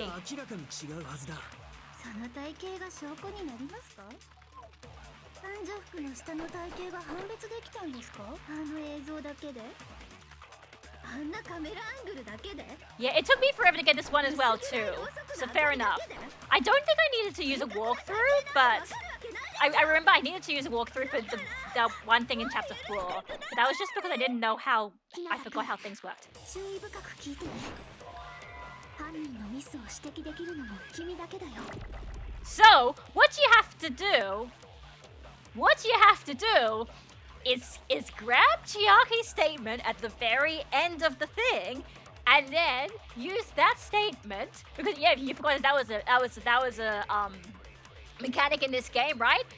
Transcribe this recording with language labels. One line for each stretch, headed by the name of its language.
Japanese: 型が明らかに違うはずだ。その体型が証拠になりますか患者服の下の体型が判別できたんですかあの映像だけであんなカメラアングルだけで
English: Yeah, it took me forever to get this one as well too. So fair enough. I don't think I needed to use a walkthrough, but I remember I needed to use a walkthrough for the one thing in chapter 4. But that was just because I didn't know how I forgot how things worked.
Japanese: 注意深く聞いてね犯人のミスを指摘できるのも君だけだよ
English: So, what you have to do is grab Chiaki's statement at the very end of the thing, and then use that statement because yeah, you forgot that was a mechanic in this game, right?